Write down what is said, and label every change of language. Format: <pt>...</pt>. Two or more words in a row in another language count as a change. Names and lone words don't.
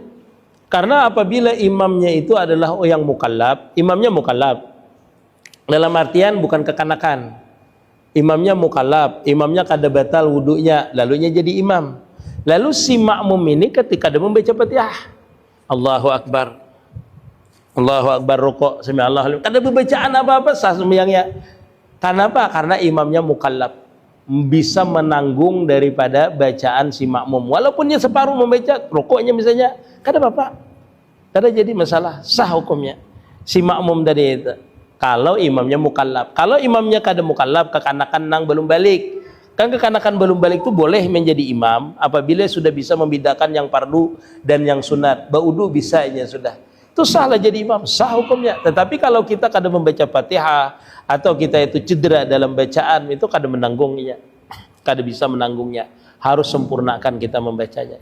<id>Karena apabila imamnya itu adalah yang mukallaf, imamnya mukallaf. Dalam artian bukan kekanakan. Imamnya mukallaf, imamnya kada batal wudunya, lalunya jadi imam. Lalu si makmum ini ketika dia membaca Fatihah,</id> <ar>الله أكبر، الله أكبر، ركوع، سمع الله لمن,</ar> <id>kada bacaan apa-apa sah sembahyangnya. Kenapa? Karena imamnya mukallaf, bisa menanggung daripada bacaan si makmum. Walaupun dia separuh membaca rukuknya misalnya, kada apa-apa, kada jadi masalah, sah hukumnya. Si makmum tadi itu. Kalau imamnya mukallaf. Kalau imamnya kada mukallaf, kekanakan nang belum balik. Kan kekanakan belum balik itu boleh menjadi imam apabila sudah bisa membedakan yang fardu dan yang sunat.</id> <bjn>Baudu bisa ya sudah.</bjn> <id>Itu sahlah jadi imam, sah hukumnya. Tetapi kalau kita kada membaca Fatihah atau kita itu cedera dalam bacaan, itu kada menanggungnya. Kada bisa menanggungnya. Harus sempurnakan kita membacanya.</id>